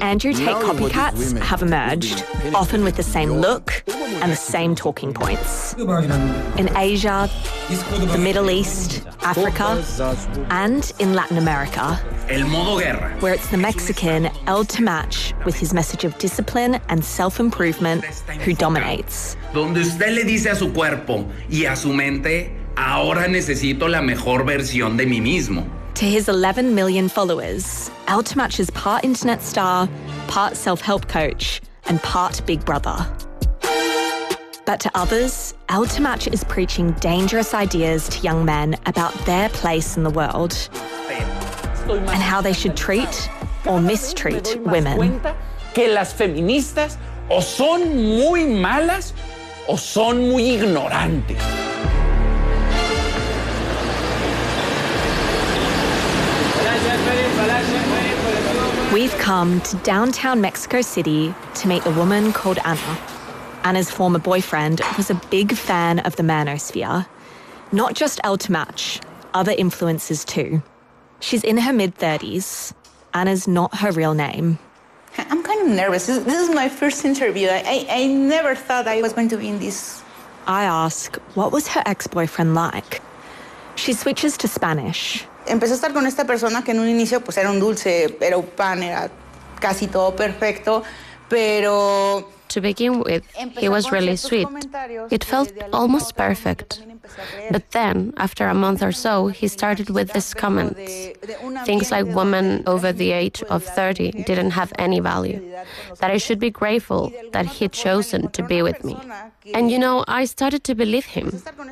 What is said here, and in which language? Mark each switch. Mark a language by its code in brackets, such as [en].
[en] Andrew Tate copycats have emerged, often with the same look and the same talking points. In Asia, the Middle East, Africa, and in Latin America, [es] El modo guerra, [en] where it's the Mexican El Tomach with his message of discipline and self-improvement who dominates. [es] "Donde usted le dice a su cuerpo y a su mente, ahora necesito la mejor versión de mí mismo." [en] To his 11 million followers, El Tomach is part internet star, part self-help coach, and part big brother. But to others, El Tomach is preaching dangerous ideas to young men about their place in the world and how they should treat or mistreat women. [es] "Que las feministas o son muy malas o son muy ignorantes." [en] We've come to downtown Mexico City to meet a woman called Anna. Anna's former boyfriend was a big fan of the Manosphere. Not just El Tomach, other influences too. She's in her mid-30s. Anna's not her real name. "I'm kind of nervous. This is my first interview. I never thought I was going to be in this." I ask, what was her ex-boyfriend like? She switches to Spanish. [es] empecé a estar con esta persona que en un inicio pues era un dulce, era un pan, era casi todo perfecto, pero... [en] To begin with, he was really sweet. It felt almost perfect. But then, after a month or so, he started with these comments. Things like women over the age of 30 didn't have any value. That I should be grateful that he'd chosen to be with me. And you know, I started to believe him.